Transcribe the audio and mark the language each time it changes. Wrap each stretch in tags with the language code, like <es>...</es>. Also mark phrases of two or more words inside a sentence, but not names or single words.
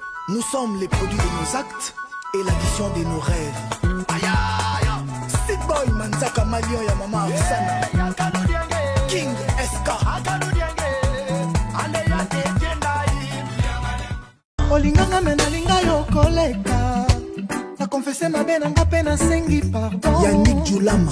<fr>Nous sommes les produits de nos actes et l'addition de nos rêves. Aïe, aïe, aïe.</fr> <ln>Sid Boy, Manzaka, Malion, ya Mama Afsana. King S K. Olinganga, me nalinga yo koleka. Na confesse mabe na nga mpe nasengi pardon. Yannick Djoulama.</ln>